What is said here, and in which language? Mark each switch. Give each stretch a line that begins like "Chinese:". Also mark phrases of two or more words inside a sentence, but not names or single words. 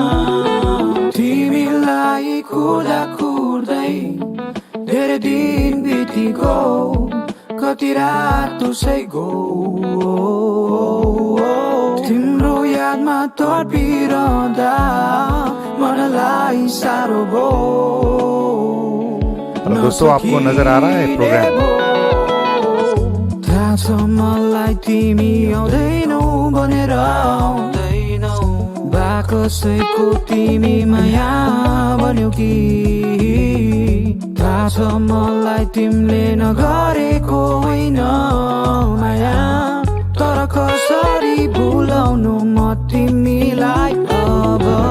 Nepali: तिमीलाई कुर्दा कुर्दै धेरै दिन बितिगयो कति रात उसै गो तिम्रो यादमा तडपिरहँदा मनलाई साह्रो भयो
Hindi: दोस्तों आपको नजर आ रहा है प्रोग्राम?
Nepali: कसैको तिमी माया बन्यौ कि थाहा छ मलाई तिमीले नगरेको होइन माया तर कसरी भुलाउनु म तिमीलाई अब